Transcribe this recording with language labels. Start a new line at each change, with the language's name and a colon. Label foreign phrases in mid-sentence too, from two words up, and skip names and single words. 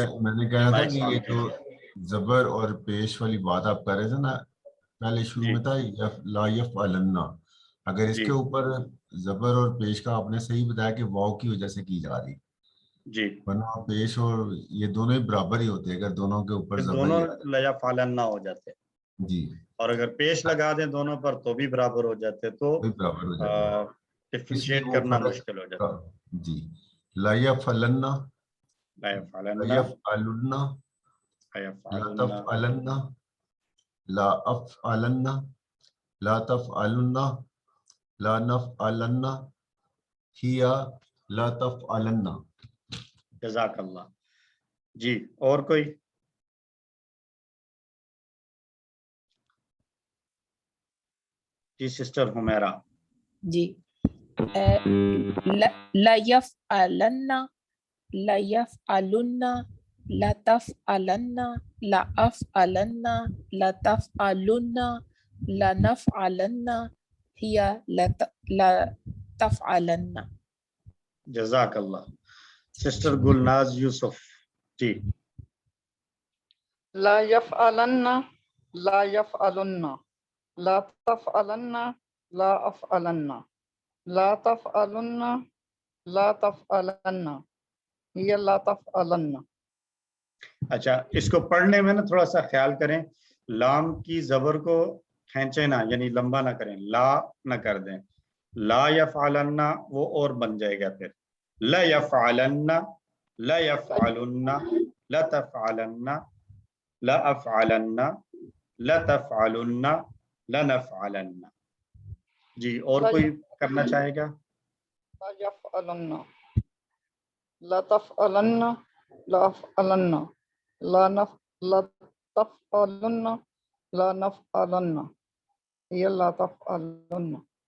Urdu: میں نے کہا تھا کہ یہ جو زبر اور پیش والی بات آپ کر رہے تھے نا، پہلے شروع میں تھا لا یفعلن، اگر اس کے اوپر زبر اور پیش کا آپ نے صحیح بتایا کہ واو کی وجہ سے کی جا رہی جی، ورنہ پیش اور یہ دونوں ہی برابر ہی ہوتے ہیں اگر دونوں کے اوپر زبر دونوں لیفعلن نہ ہو جاتے جی، اور اگر پیش لگا دیں دونوں پر تو بھی برابر ہو جاتے، تو ڈفرینشیٹ کرنا مشکل ہو جاتا. جی،
Arabic: لا یفعلن، لا یفعلن، لا یفعلن، لا تفعلن، لا افعلن، لا تفعلن، لا نفعلن، ہی لا تفعلن.
Urdu: جزاک اللہ. جی اور کوئی؟ جی سسٹر حمیرہ.
Arabic: جی، لا یفعلن ليفعلنّ لتفعلنّ لأفعلنّ لتفعلنّ لنفعلنّ هي لتفعلنّ.
Urdu: جزاک اللہ۔ سسٹر گلناز یوسف جی.
Arabic: لا يفعلنّ لا يفعلُنّ لا تفعلنّ لا أفعلنّ لا تفعلُنّ لا تفعلنّ هي لا تفعلنّ.
Urdu: اچھا، اسکو پڑھنے میں نا تھوڑا سا خیال کریں، لام کی زبر کو کھینچے نا، یعنی لمبا نا کریں، لا نا کر دیں.
Arabic: لا يفعلنّ
Urdu: وہ اور بن جائے گا، پھر
Arabic: لا يفعلنّ لا يفعلُنّ لا تفعلنّ لا أفعلنّ لا تفعلُنّ لا نفعلنّ.
Urdu: جی، اور کوئی کرنا چاہے گا?
Arabic: لا يفعلنّ لا تفعلنّ لا أفعلنّ لا تفعلُنّ لا نفعلنّ هي لا تفعلُنّ.